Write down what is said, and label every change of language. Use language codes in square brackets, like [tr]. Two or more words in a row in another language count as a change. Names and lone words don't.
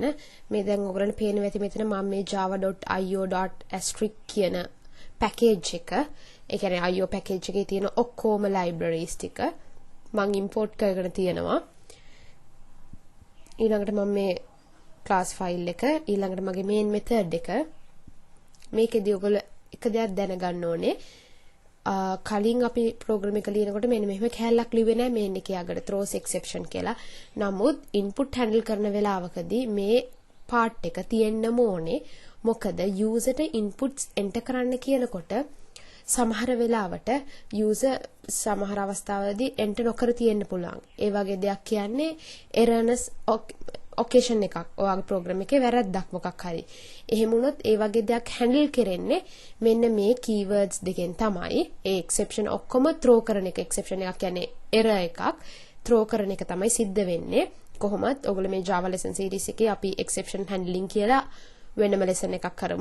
[si] මේ දැන් ඔයගොල්ලන්ට පේනවා ඇති මෙතන මම මේ java.io.asterisk කියන package එක ඒ කියන්නේ [en] IO package [si] එකේ තියෙන ඔක්කොම libraries ටික මම import කරගෙන තියෙනවා. ඊළඟට මම මේ [en] class file [si] එක ඊළඟට මගේ [en] main method [si] එක මේකෙදී ඔයගොල්ලෝ එක දෙයක් දැනගන්න ඕනේ. කලින් අපි program එක ලියනකොට මෙන්න මෙහෙම කැලලක් ලිව්වේ නැහැ main එකේ අගට [en] throws exception [si] කියලා. නමුත් [en] input handle [si] කරන වෙලාවකදී මේ part එක තියෙන්නම ඕනේ. මොකද [en] user inputs enter [si] කරන්න කියනකොට සමහර වෙලාවට user සමහර අවස්ථාවලදී enter නොකර තියෙන්න පුළුවන්. ඒ වගේ දෙයක් කියන්නේ [en] erroneous occasion [si] එකක්. ඔයාගේ program එකේ වැරද්දක් මොකක් හරි. එහෙම වුණොත් ඒ වගේ දෙයක් handle කරන්නේ මෙන්න මේ keywords දෙකෙන් තමයි. ඒ exception ඔක්කොම throw කරන එක. exception එකක් කියන්නේ error එකක්. throw කරන එක තමයි සිද්ධ වෙන්නේ. කොහොමත් ඔයගොල්ලෝ මේ [en] Java lesson series [si] එකේ අපි [en] exception handling [si] කියලා වෙනම lesson එකක් කරමු.